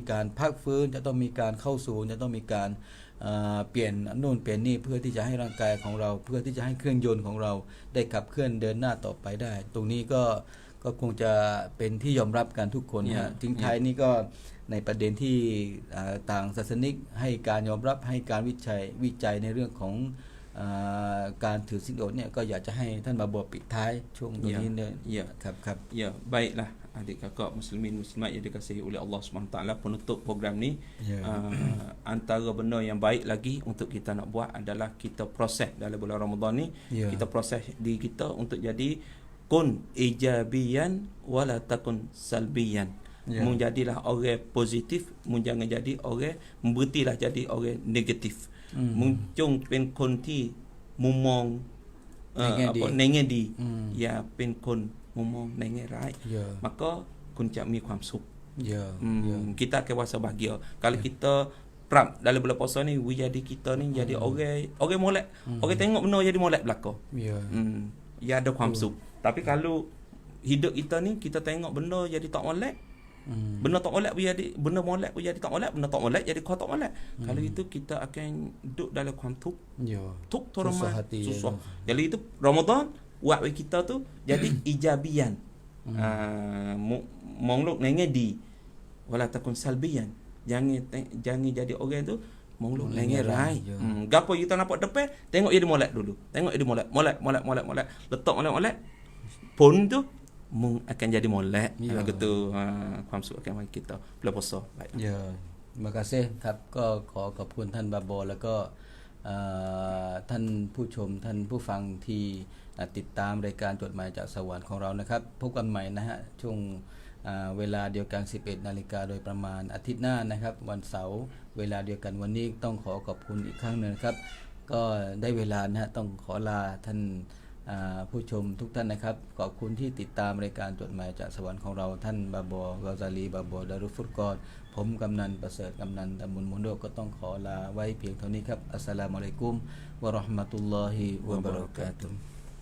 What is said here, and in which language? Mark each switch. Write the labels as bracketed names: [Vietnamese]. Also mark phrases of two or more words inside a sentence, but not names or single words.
[Thai] การพักฟื้นจะต้องมีการเข้าศูนย์จะต้องมีการเปลี่ยนโน่นเปลี่ยนนี่เพื่อที่จะให้ร่างกายของเราเพื่อที่จะให้เครื่องยนต์ของเราได้ขับเคลื่อนเดินหน้าต่อไปได้ตรงนี้ก็คงจะเป็นที่ยอมรับกันทุกคนนะทิ้งท้ายนี้ก็ในประเด็นที่ต่างศาสนิกให้การยอมรับให้การวิจัยในเรื่องของการถือศีลอดเนี่ยก็อยากจะให้ท่านมาบอกปิดท้ายช่วงตรงนี้เนี่ยครับ [Malay] Ya, baiklah adik kakak muslimin muslimat yang dikasihi oleh Allah Subhanahu taala penutup program ni antara benda yang baik lagi untuk kita nak buat adalah kita proses dalam bulan Ramadan ni kita proses diri kita untuk jadi [Arabic] كن إيجابيا ولا تكن سلبيا [Malay] menjadilah orang positif jangan jadi orang berhentilah jadi orang negatif [Thai] จงเป็นคนที่มุมมองในแง่ดีอย่าเป็นคนมุมมองในแง่ร้าย [Malay] maka [Thai] คุณจะมีความสุข [Malay] kita akan rasa bahagia kalau kita prap dalam bulan puasa ni jadi kita ni jadi orang molek orang tengok benda jadi molek belaka ya ada ความสุข tapi kalau hidup kita ni kita tengok benda jadi tak molek benda tak molek jadi benda molek jadi tak molek benda tak molek jadi kau tak molek kalau itu kita akan duduk dalam [Thai] ความทุกข์ทุกข์ทรมาน [Malay] susah jadi itu Ramadan buat bagi kita tu jadi ijabian [Thai] มองโลกในแง่ดี [Arabic] ولا تكن سلبيا [Malay] jangan jadi orang tu [Thai] มองโลกในแง่ร้าย [Malay] gapo kita nampak depan tengok dia molek dulu tengok dia molek letak molek pun tu akan jadi molek gitu ความสุข akan bagi kita bulan puasa baik terima kasih [Thai] ครับก็ขอขอบคุณท่านบาโบแล้วก็ท่านผู้ชมท่านผู้ฟังที่ติดตามรายการจดหมายจากสวรรค์ของ เรานะครับพบกันใหม่นะฮะช่วงเวลาเดียวกัน 11 นาฬิกาโดยประมาณอาทิตย์หน้านะครับวันเสาร์เวลาเดียวกันวันนี้ต้องขอขอบคุณอีกครั้งนึงครับก็ได้เวลานะฮะต้องขอลาท่านผู้ชมทุกท่านนะครับขอบคุณที่ติดตามรายการจดหมายจากสวรรค์ของเราท่านบาโบกอซาลีบาโบดารุฟุรกอนผมกำนันประเสริฐกำนันตำบลมุนโดก็ต้องขอลาไว้เพียงเท่านี้ครับอัสสลามุอะลัยกุมวะเราะห์มะตุลลอฮิวะบะเราะกาตุฮ์